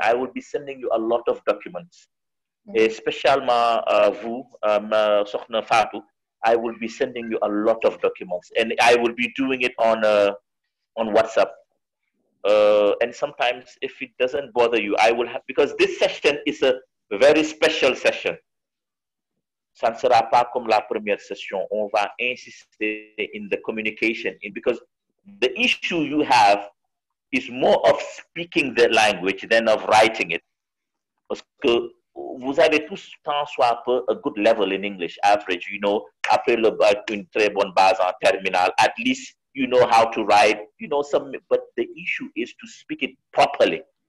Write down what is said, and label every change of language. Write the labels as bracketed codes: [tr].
[en] I will be sending you a lot of documents, especially vous, Sokhna Fatou. I will be sending you a lot of documents, and I will be doing it on WhatsApp. And sometimes, if it doesn't bother you, I will have, because this session is a very special session. [fr] Ça ne sera pas comme la première session. On va insister [en] in the communication, because the issue you have is more of speaking the language than of writing it. [fr] Parce que vous avez tous tant soit peu [en] a good level in English, average, you know, [fr] après une très bonne base en terminale, [en] at least you know how to write, you know, but the issue is to speak it properly.